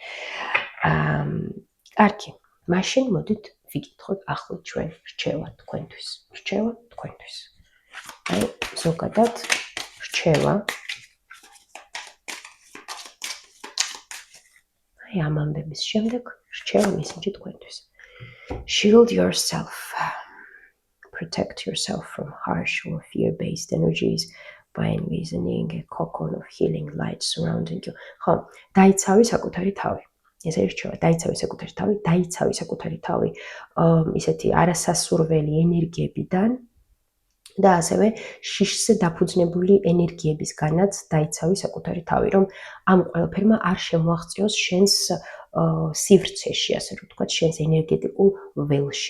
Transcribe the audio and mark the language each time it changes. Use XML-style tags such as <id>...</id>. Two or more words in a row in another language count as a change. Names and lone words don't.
<ka>კარგი, მაშინ მოდით ვიკითხოთ ახლა ჩვენ რჩევა თქვენთვის. რჩევა თქვენთვის. აი, ზოგადად რჩევა აი ამ ამბების შემდეგ რჩევა მისმჯი თქვენთვის.</ka> <en>Shield yourself. Protect yourself from harsh or fear-based energies by envisioning a cocoon of healing light surrounding you.</en> <ka>ხო, დაიცავი საკუთარი თავი. ესე რჩევა, დაიცავი საკუთარი თავი, დაიცავი საკუთარი თავი ისეთი არასასურველი ენერგიებიდან და ასევე შიშზე დაფუძნებული ენერგიებისგანაც დაიცავი საკუთარი თავი, რომ ამ ყველაფერმა არ შემოაღწიოს შენს სივრცეში, ასე რომ ვთქვათ, შენს ენერგეტიკულ ველში.</ka>